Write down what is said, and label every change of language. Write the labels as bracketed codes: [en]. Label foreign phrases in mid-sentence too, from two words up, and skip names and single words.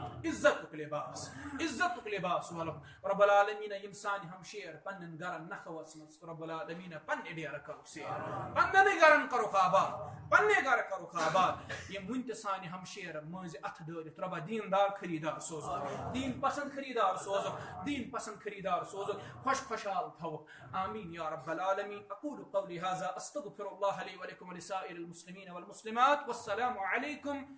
[ks] عزتُک لباس ولُکھ [ar] رب العالمیٖن [ks] یم سانہِ ہمشیر پننٮ۪ن گرن نکھوس منٛز [ar] رب العالمیٖن [ks] پننہِ ڈیرٕ کرُکھ سیر پننٮ۪نٕے گرن کرُکھ آباد پننے گرٕ کرُکھ آباد یم وُنہِ تہِ سانہِ ہمشیر مٲنزِ اتھٕ دٲرِتھ رۄبا دیندار خریدار سوزُکھ دین پسند خریدار سوزُکھ دین پسند خریدار سوزُکھ خوش خوشحال تھوُکھ [ar] آمین یا رب العالمین اقول قولی هذا استغفر الله لي ولكم ولسائر المسلمين والمسلمات والسلام عليكم